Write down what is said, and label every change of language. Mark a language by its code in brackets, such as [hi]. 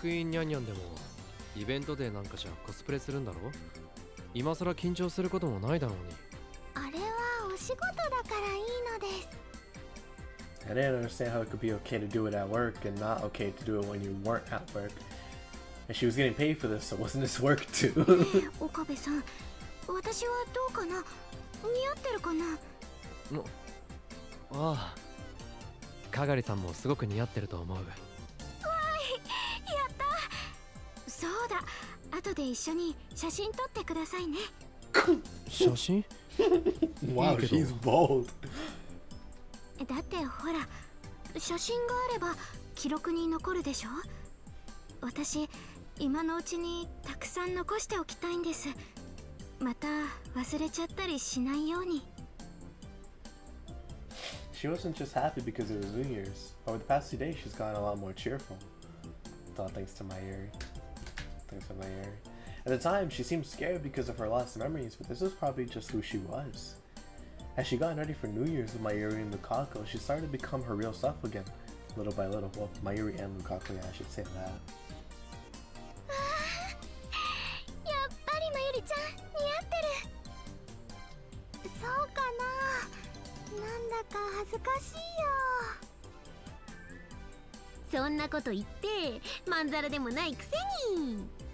[ja] クインニャンニャンでもイベントでなんかじゃコスプレするんだろ？今更緊張することもないだろうに。あれはお仕事だからいいのです。 [en] I didn't understand how it could be okay to do it at work and not okay to do it when you weren't at work. And she was getting paid for this, so wasn't this work too? [ja] 岡部さん、私はどうかな。似合ってるかな。ああ、かがりさんもすごく似合ってると思う。やった。そうだ、後で一緒に写真撮ってくださいね。写真？ [en] Wow, she's bold. [ja] だってほら、写真があれば記録に残るでしょ。私、今のうちにたくさん残しておきたいんです。また忘れちゃったりしないように。 [en] She wasn't just happy because it was New Year's. Over the past 2 days, she's gotten a lot more cheerful. It's all thanks to Mayuri. Thanks to Mayuri. At the time, she seemed scared because of her lost memories, but this was probably just who she was. As she got ready for New Year's with Mayuri and Lukaku, she started to become her real self again, little by little. Well, Mayuri and Lukaku, yeah, I should say that. [ja] やっぱりまゆりちゃん似合ってる。そうかな。なんだか恥ずかしいよ。そんなこと言ってまんざらでもないくせに。